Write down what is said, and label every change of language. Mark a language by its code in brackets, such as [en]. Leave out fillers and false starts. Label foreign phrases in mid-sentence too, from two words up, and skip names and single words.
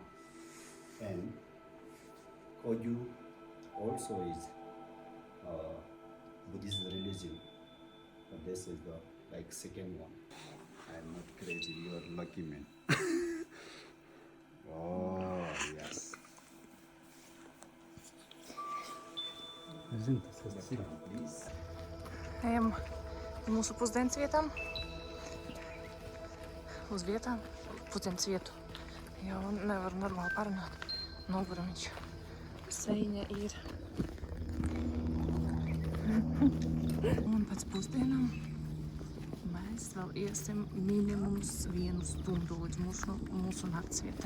[en] And Koju also is Buddhist religion. But this is the second one. I'm not crazy. You are lucky man. Oh yes. Please. [lv] Ejam mūsu pusdienas vietām. Uz vietām, pusdienas vietu. Jau nevaru normāli parunāt. Noguramiņš. Seiņa ir. Un pēc pusdienām mēs vēl iesim minimums 1 stundu līdz mūsu nakts vietai.